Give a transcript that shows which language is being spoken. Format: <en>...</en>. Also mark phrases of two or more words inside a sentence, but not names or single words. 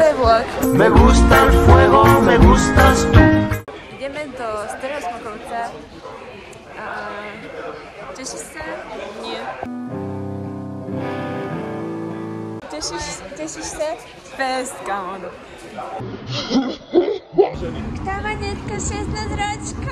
<sk>vlog.</sk> <es>Me gusta el fuego, me gustas tú.</es> <sk>Ideme do Starého Smokovca. Tešíš sa? Nie. Tešíš sa? Fest,</sk> <en>come on.</en> <sk>Tá manetka 16 ročko.</sk>